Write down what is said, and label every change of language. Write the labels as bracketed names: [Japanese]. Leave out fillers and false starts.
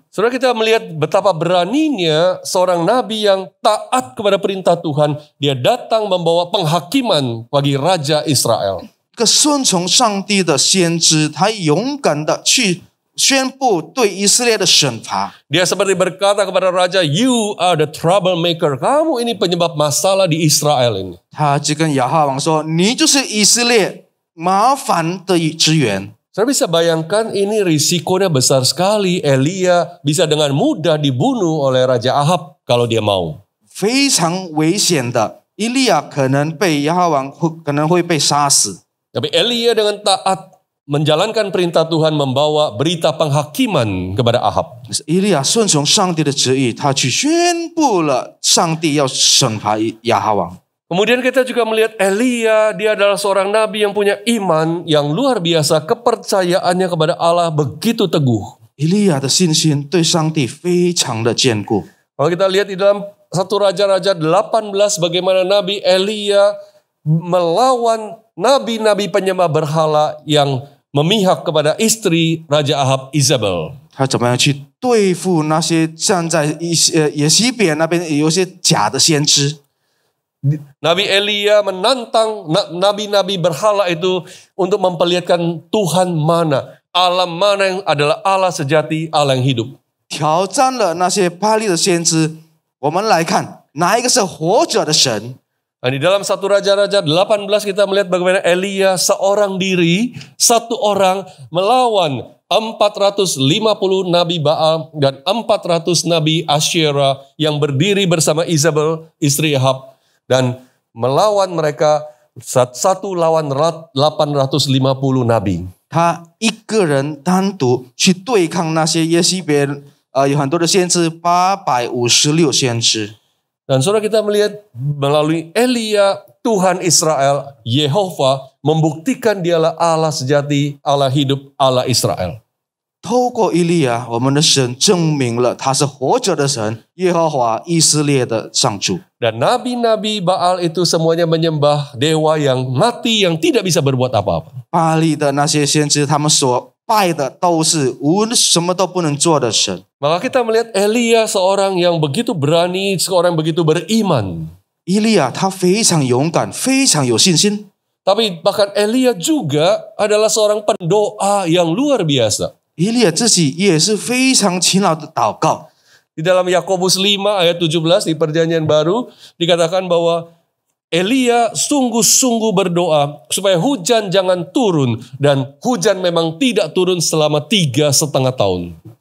[Indonesian] Saudara, kita melihat betapa beraninya seorang nabi yang taat kepada perintah Tuhan. Dia datang membawa penghakiman bagi Raja Israel. [Chinese] 一个顺从上帝的先知，他勇敢的去宣布对以色列的审罚。 [Indonesian] Dia seperti berkata kepada Raja, [English] you are the troublemaker. [Indonesian] Kamu ini penyebab masalah di Israel ini. [Chinese] 他就跟亚哈王说：“你就是以色列麻烦的之源。” [Indonesian] Saya bisa bayangkan ini risikonya besar sekali. Elia bisa dengan mudah dibunuh oleh Raja Ahab kalau dia mau. [Chinese] 非常危险的，以利亚可能被亚哈王可能会被杀死。 [Indonesian] Tapi Elia dengan taat menjalankan perintah Tuhan membawa berita penghakiman kepada Ahab. [Chinese] 以利亚顺从上帝的旨意，他去宣布了上帝要审罚亚哈王。 [Indonesian] Kemudian kita juga melihat Elia, dia adalah seorang nabi yang punya iman yang luar biasa, kepercayaannya kepada Allah begitu teguh. [Chinese] 以利亚的信心对上帝非常的坚固。 [Indonesian] Kalau kita lihat di dalam 1 Raja-Raja 18 bagaimana Nabi Elia melawan nabi-nabi penyembah berhala yang memihak kepada istri Raja Ahab Isabel. [Chinese] 他怎么样去对付那些站在耶西别那边有一些假的先知？ [Indonesian] Nabi Elia menantang nabi-nabi berhala itu untuk memperlihatkan Tuhan mana, Allah mana yang adalah Allah sejati, Allah yang hidup. [Chinese] 挑战了那些巴力的先知。我们来看哪一个是活着的神？ [Indonesian] Nah, di dalam 1 Raja-Raja 18 kita melihat bagaimana Elia seorang diri, satu orang melawan 450 nabi Baal dan 400 nabi Asyera yang berdiri bersama Isabel, istri Ahab. Dan melawan mereka 1 lawan 850 nabi. [Chinese] 他一个人单独去对抗那些耶西别有很多的先知，856先知。 [Indonesian] Dan saudara kita melihat melalui Elia, Tuhan Israel, Yehova membuktikan dialah Allah sejati, Allah hidup, Allah Israel. [Chinese] 透过以利亚，我们的神证明了他是活着的神，耶和华以色列的上主。 [Indonesian] Dan nabi-nabi Baal itu semuanya menyembah dewa yang mati, yang tidak bisa berbuat apa-apa. [Chinese] 巴力的那些先知，他们所拜的都是什么都不能做的神。 [Indonesian] Maka kita melihat Elia seorang yang begitu berani, seorang yang begitu beriman. [Chinese] 以利亚他非常勇敢，非常有信心。 [Indonesian] Tapi bahkan Elia juga adalah seorang pendoa yang luar biasa. [Chinese] 以利亚自己也是非常勤劳的祷告。 [Indonesian] Di dalam Yakobus 5 ayat 17 di perjanjian baru dikatakan bahwa Elia sungguh-sungguh berdoa supaya hujan jangan turun, dan hujan memang tidak turun selama 3,5 tahun.